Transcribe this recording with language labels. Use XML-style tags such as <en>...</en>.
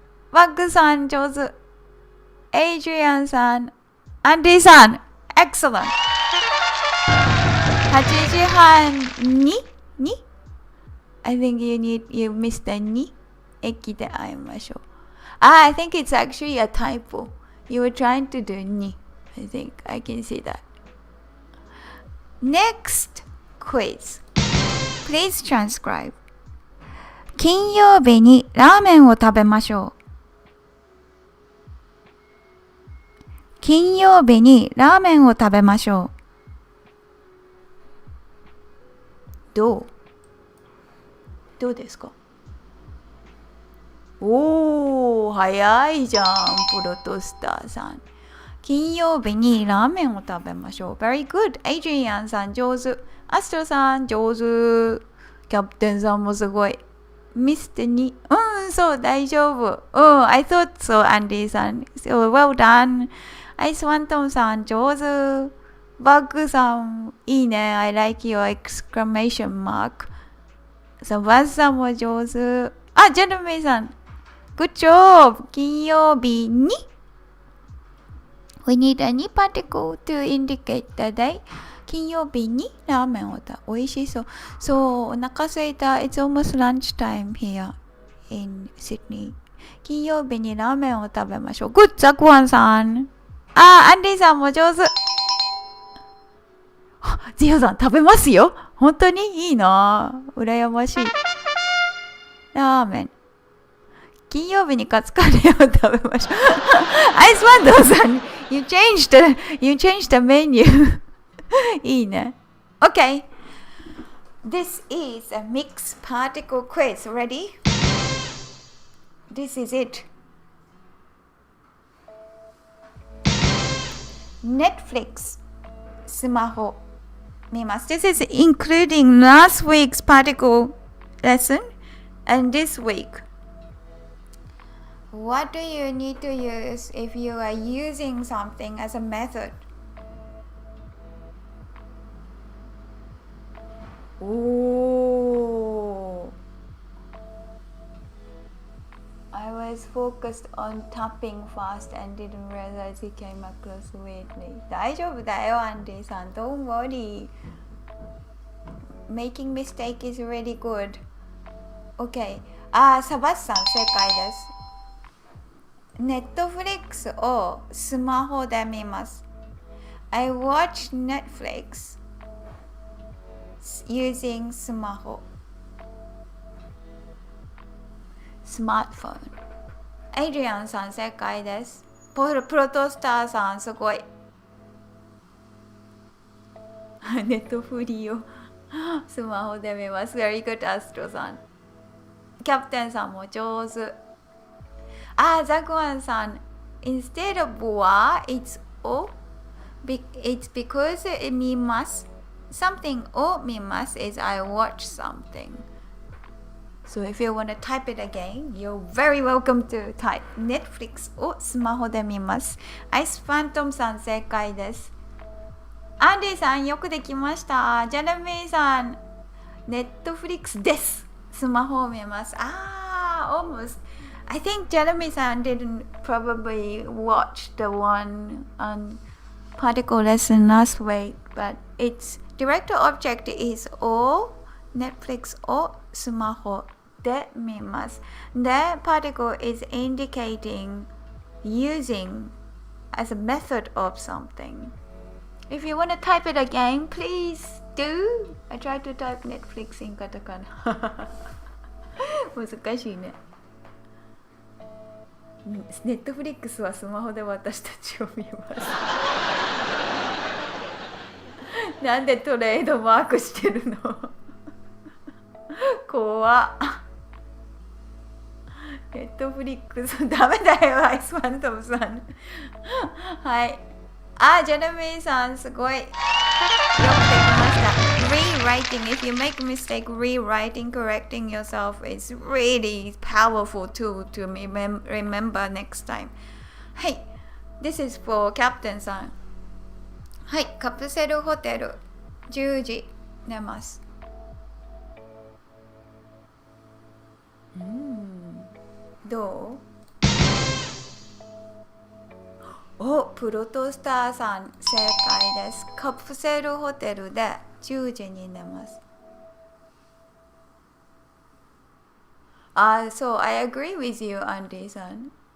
<ja>ワッグさん上手。エイジリアンさん、アンディさん、エクセレント。 8時半に</ja> <en>I think you missed the に</en> <ja>駅で会いましょう。</ja> <en>I think it's actually a typo. You were trying to do に I think I can see that. Next quiz. Please transcribe.</en> <ja>金曜日にラーメンを食べましょう。金曜日にラーメンを食べましょう。どうですか？おー、早いじゃん、プロトスターさん。金曜日にラーメンを食べましょう。</ja> <en>Very good.</en> <ja>エイジリアンさん上手。アストロさん上手。キャプテンさんもすごい。ミステに。そう、大丈夫。</ja> <en>I thought so, アンディさん。 So, well done.</en> <ja>アイスワントンさん上手。バッグさんいいね。</ja> <en>I like your exclamation mark.</en> <ja>サバスさんも上手。あ、ジェルミーさん。</ja> <en>Good job!</en> <ja>金曜日に</ja> <en>We need a に particle to indicate the day.</en> <ja>金曜日にラーメンを食べ、おいしそう。そう、お腹空いた。</ja> <en>It's almost lunchtime here in Sydney.</en> <ja>金曜日にラーメンを食べましょう。</ja> <en>Good!</en> <ja>ザクワンさん。アンディさんも上手。ジオさん食べますよ。本当にいいな。羨ましい。ラーメン。金曜日にカツカレーを食べましょう。</ja> <en>アイスワンドーさん、you changed the menu.</en> <ja>いいね。Okay.</ja> <en>This is a mixed particle quiz. Ready? This is it.</en> <ja>Netflix. スマホ。見ます。</ja> <en>This is including last week's particle lesson and this week. What do you need to use if you are using something as a method? Oh, I was focused on tapping fast and didn't realize it came across weirdly.</en> <ja>大丈夫だよ、アンディさん。</ja> <en>Don't worry. Making mistake is really good.</en> <ja>Okay. サバスさん、正解です。ネットフリックスをスマホで見ます。</ja> <en>I watch Netflix using スマホ。</en> <ja>スマートフォン。エイリアンさん正解です。プロトスターさんすごい。ネットフリをスマホで見ます。</ja> <en>Very good</en> <ja>アストロさん。キャプテンさんも上手。</ja> <en>ザクワンさん。Instead of は it's o. It's because</en> <ja>見ます。</ja> <en>Something</en> <ja>を見ます</ja> <en>is I watch something. So if you want to type it again, you're very welcome to type Netflix</en> <ja>をスマホで見ます。アイスファントムさん正解です。アンディさんよくできました。ジェレミーさん、Netflix です。スマホを見ます。</ja> <en>Almost. I think Jeremy-san didn't probably watch the one on particle lesson last week, but its director object is all Netflix or</en> <ja>スマホで見ます。</ja> <en>The particle is indicating using as a method of something. If you want to type it again, please do. I tried to type Netflix in カタカナ。</en> <ja>難しいね。ネットフリックスはスマホで私たちを見ます。なんでトレードマークしてるの？怖っ。ネットフリックスダメだよ、アイスファントムさん。はい。あ、ジェレミーさん、すごい。よくできました。</ja> <en>Rewriting, if you make a mistake, rewriting, correcting yourself is really powerful tool to remember next time.</en> <ja>はい。</ja> <en>This is for Captain さん。</en> <ja>はい。カプセルホテル、10時寝ます。どう？お、プロトスターさん、正解です。カプセルホテルで10時に寝ます。</ja> <en>そう、I agree with you, アンディさん。</en>